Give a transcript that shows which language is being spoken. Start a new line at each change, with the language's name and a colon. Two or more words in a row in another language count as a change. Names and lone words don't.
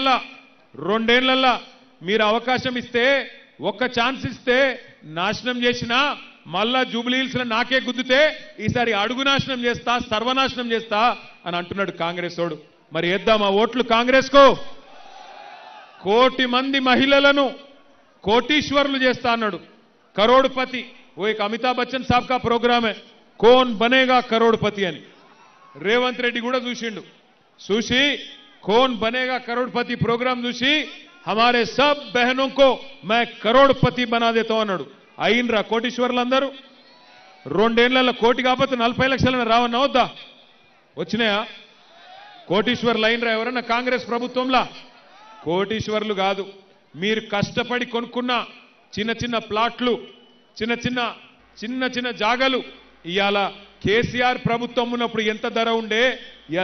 Telugu: ఏళ్లలో మీరు అవకాశం ఇస్తే ఒక్క ఛాన్స్ ఇస్తే నాశనం చేసినా మళ్ళా జూబ్లీ హిల్స్ లో నాకే గుద్దుతే ఈసారి అడుగు నాశనం చేస్తా సర్వనాశనం చేస్తా అని అంటున్నాడు కాంగ్రెస్ వాడు మరి వేద్దామా ఓట్లు కాంగ్రెస్ కు 1 కోటి మంది మహిళలను కోటీశ్వరులు చేస్తా అన్నాడు కరోడ్పతి
Hindi: वो एक अमिताभ बच्चन साहब का प्रोग्राम है कौन बनेगा करोड़पति
Telugu: అని రేవంత్ రెడ్డి కూడా చూసి
Hindi: कौन बनेगा करोड़पति प्रोग्राम చూసి हमारे सब बहनों को मैं करोड़पति बना देता हूं
Telugu: అన్నాడు అయినరా కోటీశ్వరులందరూ 2 ఏళ్లలో కోటి కాకపోతే 40 లక్షలను రావన్నా వద్దా వచ్చినాయా కోటీశ్వరులు అయినరా ఎవరన్నా కాంగ్రెస్ ప్రభుత్వంలో కోటీశ్వరులు కాదు మీరు కష్టపడి కొనుక్కున్న చిన్న ప్లాట్లు చిన్న జాగలు ఇయాల కేసీఆర్ ప్రభుత్వం ఉన్నప్పుడు ఎంత ధర ఉండే ఇయాల